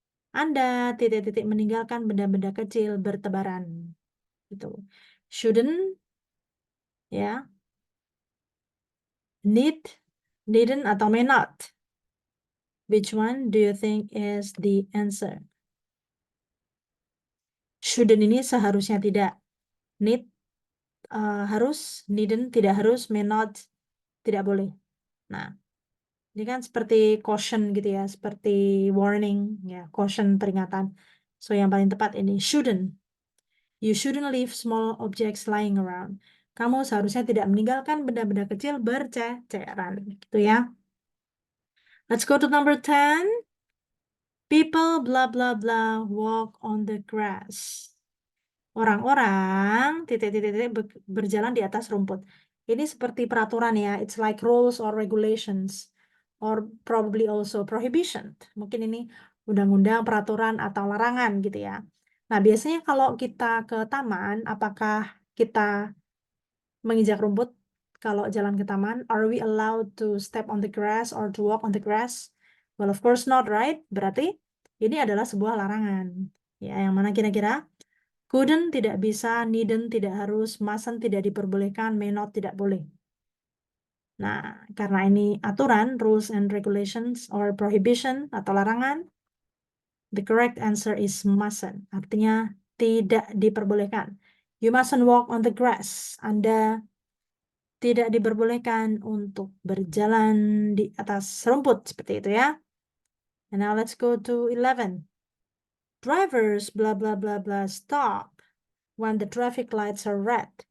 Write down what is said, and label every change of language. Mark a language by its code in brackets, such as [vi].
[id] Anda titik-titik meninggalkan benda-benda kecil bertebaran. Gitu. [en] Shouldn't, ya. Need, needn't, atau may not. Which one do you think is the answer? [id] Shouldn't ini seharusnya tidak. Need, harus. Needn't, tidak harus. May not, tidak boleh. Nah, ini kan seperti caution gitu ya, seperti warning ya, caution, peringatan. [en] So [id] yang paling tepat ini shouldn't. [en] You shouldn't leave small objects lying around. [id] Kamu seharusnya tidak meninggalkan benda-benda kecil berceceran gitu ya. [en] Let's go to number 10. People blah blah blah walk on the grass. [id] Orang-orang titik-titik berjalan di atas rumput. Ini seperti peraturan ya, [en] it's like rules or regulations or probably also prohibition. [id] Mungkin ini undang-undang, peraturan atau larangan gitu ya. Nah, biasanya kalau kita ke taman, apakah kita menginjak rumput kalau jalan ke taman? [en] Are we allowed to step on the grass or to walk on the grass? Well, of course not, right? [id] Berarti ini adalah sebuah larangan. Ya, yang mana kira-kira? Couldn't tidak bisa, needn't tidak harus, mustn't tidak diperbolehkan, may not tidak boleh. Nah, karena ini aturan, [en] rules and regulations or prohibition [id] atau larangan, [en] the correct answer is mustn't. [id] Artinya tidak diperbolehkan. [en] You mustn't walk on the grass. [id] Anda tidak diperbolehkan untuk berjalan di atas rumput seperti itu ya. [en] And now let's go to 11. Drivers blah blah blah blah stop when the traffic lights are red.